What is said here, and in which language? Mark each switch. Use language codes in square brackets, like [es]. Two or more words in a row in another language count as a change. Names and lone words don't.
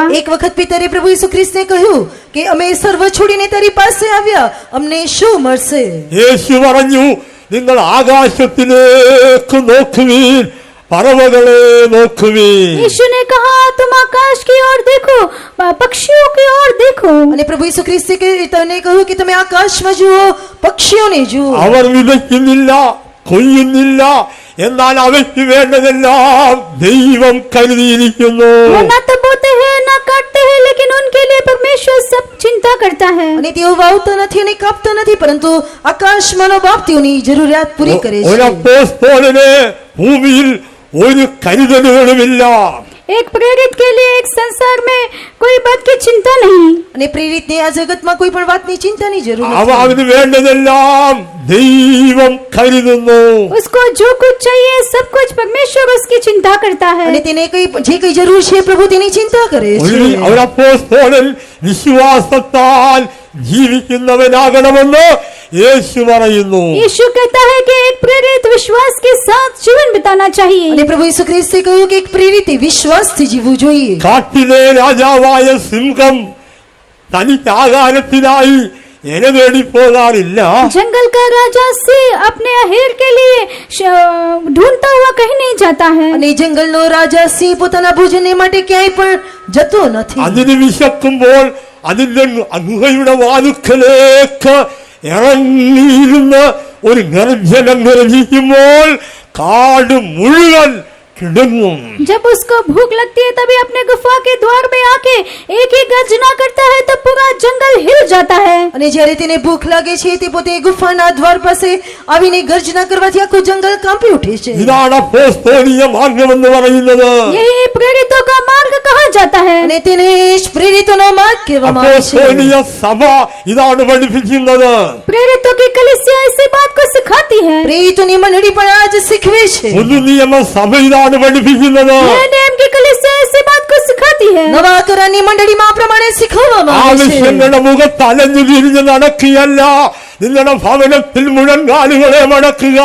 [gu] એક વખત પિતરે પ્રભુ ઈસુ ખ્રિસ્તને કહ્યું કે અમે સર્વ છોડીને તારી પાસે આવ્યા, અમને શું મળશે? [ml] യേശു പറഞ്ഞു, നിങ്ങൾ ആകാശത്തിലേക്ക് നോക്കുവീൻ, പറവകളെ നോക്കുവീൻ. [hi] यीशु ने कहा, तुम आकाश की ओर देखो, पक्षियों की ओर देखो. [gu] અને પ્રભુ ઈસુ ખ્રિસ્તે તને કહ્યું કે તમે આકાશમાં જુઓ, પક્ષીઓને જુઓ. [ml] അവർ വിതയ്ക്കുന്നില്ല, കൊയ്യുന്നില്ല, എന്നാൽ അവയ്ക്ക് വേണ്ടതെല്ലാം ദൈവം കരുതിയിരിക്കുന്നു. [hi] वो न तो बोते हैं न काटते हैं, लेकिन उनके लिए परमेश्वर सब चिंता करता है. [gu] અને તેઓ વાવતા નથી અને કાપતા નથી, પરંતુ આકાશમાંનો બાપ તેઓની જરૂરિયાત પૂરી કરે છે. [ml] ഒരപ്പോസ്തലന് ഭൂമിയിൽ ഒരു കരുതലുകളുമില്ല. [hi] एक प्रेरित के लिए एक संसार में कोई बात की चिंता नहीं. [gu] અને પ્રેરિતને આ જગતમાં કોઈ પણ વાતની ચિંતાની જરૂર નથી. [ml] അവന് വേണ്ടതെല്ലാം ദൈവം കരുതുന്നു. [hi] उसको जो कुछ चाहिए सब कुछ परमेश्वर उसकी चिंता करता है. [gu] અને તેને જે કઈ જરૂર છે પ્રભુ તેની ચિંતા કરે છે. [ml] ഒരപ്പോസ്തലൻ വിശ്വാസത്താൽ ജീവിക്കുന്നവനാകണമെന്ന് യേശു പറയുന്നു. [hi] यीशु कहता है कि एक प्रेरित विश्वास के साथ जीवन बिताना चाहिए. [gu] અને પ્રભુ ઈસુ ખ્રિસ્તે કહ્યું કે એક પ્રેરિતે વિશ્વાસથી જીવવું જોઈએ. [ml] കാട്ടിലെ രാജാവായ സിംഹം തനിക്ക് ആഹാരത്തിനായി ഇര തേടി പോകാറില്ല. [hi] जंगल का राजा सिंह अपने अहेर के लिए ढूंढता हुआ कहीं नहीं जाता है. [gu] અને જંગલનો રાજા સિંહ પોતાના ભોજનને માટે ક્યાંય પણ જતો નથી. [ml] അതിന് വിശക്കുമ്പോൾ അതിന്റെ ഗുഹയുടെ വാതുക്കലേക്ക് ഇറങ്ങിയിരുന്ന് ഒരു ഗർജനം ഗർജിക്കുമ്പോൾ കാട് മുഴുവൻ കിടങ്ങും. [hi] जब उसको भूख लगती है तभी अपने गुफा के द्वार में आके एक ही गर्जना करता है तो पूरा जंगल हिल जाता है. [gu] અને જ્યારે તેને ભૂખ લાગે છે તે પોતે ગુફાના દ્વાર પાસે આવીને ગર્જના કરવાથી આખું જંગલ કાંપી ઉઠે છે. [ml] ഇതാണ് അപ്പോസ്തോലിക മാർഗമെന്ന് പറയുന്നത്. [hi] यही प्रेरितों का मार्ग कहा जाता है. [gu] અને તેને જ પ્રેરિતોનો માર્ગ કહેવામાં આવે છે. [ml] അപ്പോസ്തോലിക സഭ ഇതാണ് പഠിപ്പിക്കുന്നത്. [hi] प्रेरितों की कलीसिया इसी बात को सिखाती है. [gu] પ્રેરિતોની મંડળી પણ આ જ શીખવે છે. [ml] പുതു നിയമ സഭ ഇതാണ് പഠിപ്പിക്കുന്നത്. [hi] नए नियम की कलीसिया इसी बात को सिखाती है. [gu] નવા કરારની મંડળીમાં આ પ્રમાણે શીખવવામાં આવે છે. [ml] ആവശ്യങ്ങളുടെ മുഖത്ത് അലഞ്ഞു തിരിഞ്ഞ് നടക്കുകയല്ല, നിങ്ങളുടെ ഭവനത്തിൽ മുഴങ്കാലുകളെ മടക്കുക.